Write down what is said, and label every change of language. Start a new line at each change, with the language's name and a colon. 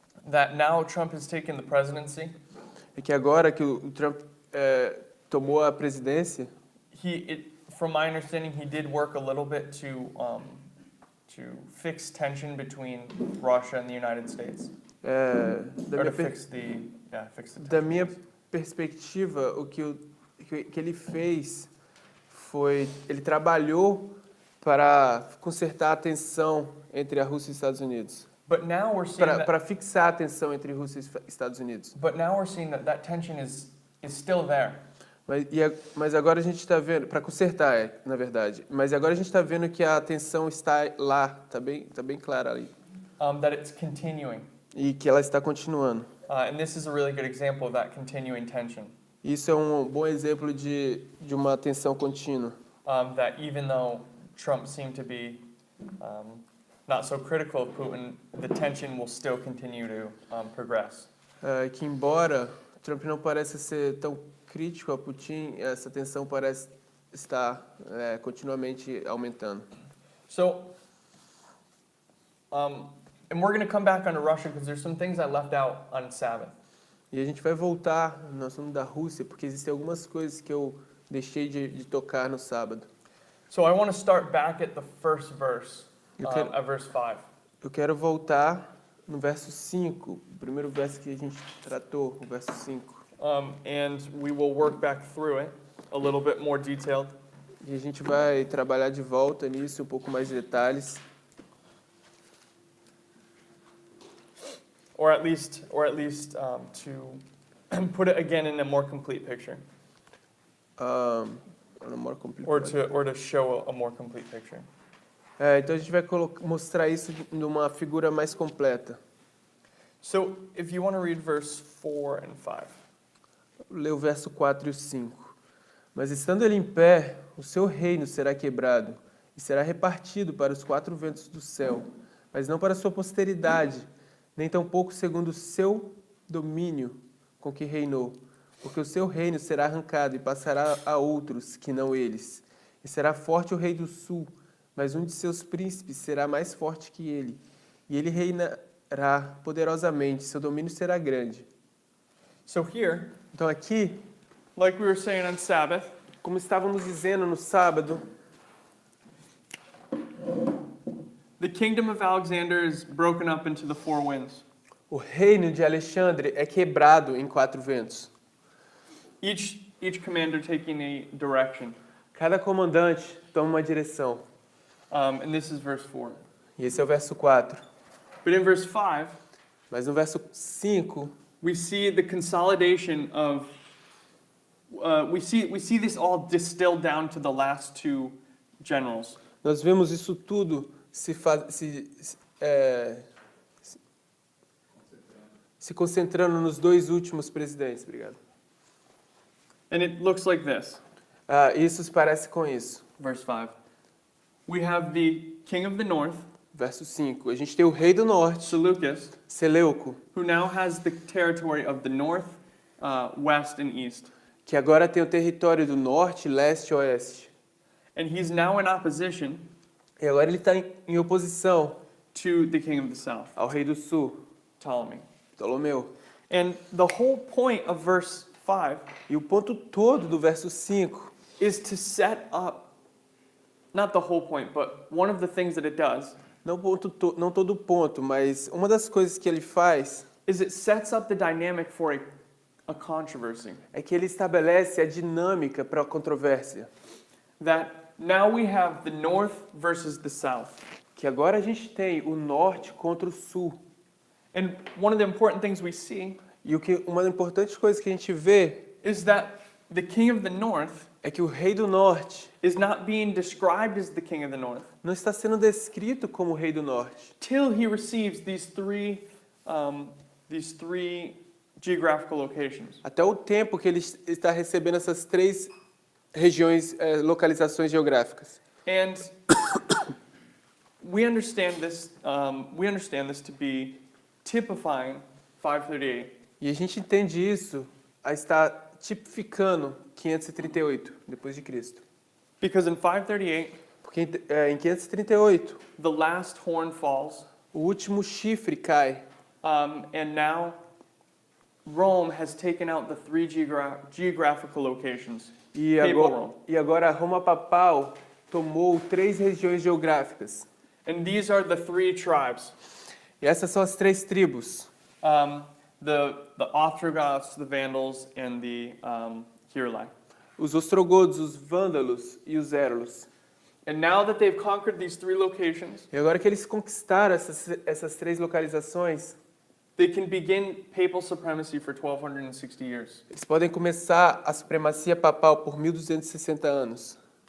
English: That now Trump has taken the presidency,
Portuguese: É que agora que o Trump tomou a presidência,
English: from my understanding, he did work a little bit to fix tension between Russia and the United States. Fix the
Portuguese: da minha perspectiva, o que ele fez foi, ele trabalhou para consertar a tensão entre a Rússia e os Estados Unidos.
English: But now we're seeing
Portuguese: Para fixar a tensão entre Rússia e Estados Unidos.
English: But now we're seeing that tension is still there.
Portuguese: Mas agora a gente está vendo, para consertar, na verdade, mas agora a gente está vendo que a tensão está lá, tá bem clara ali,
English: that it's continuing.
Portuguese: e que ela está continuando.
English: And this is a really good example of that continuing tension.
Portuguese: Isso é um bom exemplo de uma tensão contínua.
English: That even though Trump seemed to be not so critical of Putin, the tension will still continue to progress.
Portuguese: Que embora Trump não pareça ser tão crítico a Putin, essa tensão parece estar continuamente aumentando.
English: So, and we're going to come back onto Russia because there's some things I left out on Sabbath.
Portuguese: E a gente vai voltar no assunto da Rússia, porque existem algumas coisas que eu deixei de tocar no sábado.
English: So I want to start back at the first verse, at verse 5.
Portuguese: Eu quero voltar no verso 5, o primeiro verso que a gente tratou, o verso 5.
English: And we will work back through it a little bit more detailed.
Portuguese: E a gente vai trabalhar de volta nisso, um pouco mais de detalhes.
English: Or at least to put it again in a more complete picture. Or to show a more complete picture.
Portuguese: Então a gente vai mostrar isso numa figura mais completa.
English: So, if you want to read verse 4 and 5.
Portuguese: Lê o verso 4 e o 5. Mas estando ele em pé, o seu reino será quebrado e será repartido para os 4 ventos do céu, mas não para a sua posteridade, nem tampouco segundo o seu domínio com que reinou, porque o seu reino será arrancado e passará a outros que não eles. E será forte o rei do sul, mas um de seus príncipes será mais forte que ele, e ele reinará poderosamente, seu domínio será grande.
English: So here,
Portuguese: Então aqui,
English: like we were saying on Sabbath,
Portuguese: como estávamos dizendo no sábado,
English: the kingdom of Alexander is broken up into the 4 winds.
Portuguese: o reino de Alexandre é quebrado em 4 ventos.
English: Each commander taking a direction.
Portuguese: Cada comandante toma uma direção.
English: And this is verse 4.
Portuguese: E esse é o verso 4.
English: But in verse 5,
Portuguese: Mas no verso 5,
English: we see the consolidation of we see this all distilled down to the last 2 generals.
Portuguese: nós vemos isso tudo se concentrando nos 2 últimos presidentes. Obrigado.
English: And it looks like this.
Portuguese: Isso se parece com isso.
English: Verse 5. We have the king of the north,
Portuguese: Verso 5. A gente tem o rei do norte,
English: Seleucus,
Portuguese: Seleuco,
English: who now has the territory of the north, west, and east.
Portuguese: que agora tem o território do norte, leste e oeste.
English: And he's now in opposition
Portuguese: E agora ele está em oposição
English: to the king of the south,
Portuguese: ao rei do sul,
English: Ptolemy.
Portuguese: Ptolomeu.
English: And the whole point of verse 5
Portuguese: E o ponto todo do verso 5
English: is to set up, not the whole point, but one of the things that it does
Portuguese: não todo o ponto, mas uma das coisas que ele faz
English: is it sets up the dynamic for a controversy.
Portuguese: é que ele estabelece a dinâmica para a controvérsia.
English: That now we have the north versus the south.
Portuguese: Que agora a gente tem o norte contra o sul.
English: And one of the important things we see
Portuguese: E uma das importantes coisas que a gente vê
English: is that the king of the north
Portuguese: é que o rei do norte
English: is not being described as the king of the north
Portuguese: não está sendo descrito como o rei do norte,
English: till he receives these three geographical locations.
Portuguese: até o tempo que ele está recebendo essas 3 regiões, localizações geográficas.
English: And we understand this to be typifying 538.
Portuguese: E a gente entende isso a estar tipificando 538 depois de Cristo.
English: Because in 538,
Portuguese: Porque em 538
English: the last horn falls,
Portuguese: o último chifre cai.
English: and now Rome has taken out the 3 geographical locations.
Portuguese: E agora a Roma papal tomou 3 regiões geográficas.
English: And these are the 3 tribes.
Portuguese: E essas são as 3 tribos.
English: The Ostrogoths, the Vandals, and the Heruli.
Portuguese: Os ostrogodos, os vândalos e os érulos.
English: And now that they've conquered these 3 locations,
Portuguese: E agora que eles conquistaram essas 3 localizações,
English: They can begin papal supremacy for 1260 years.
Portuguese: Eles podem começar a supremacia papal por 1260 anos.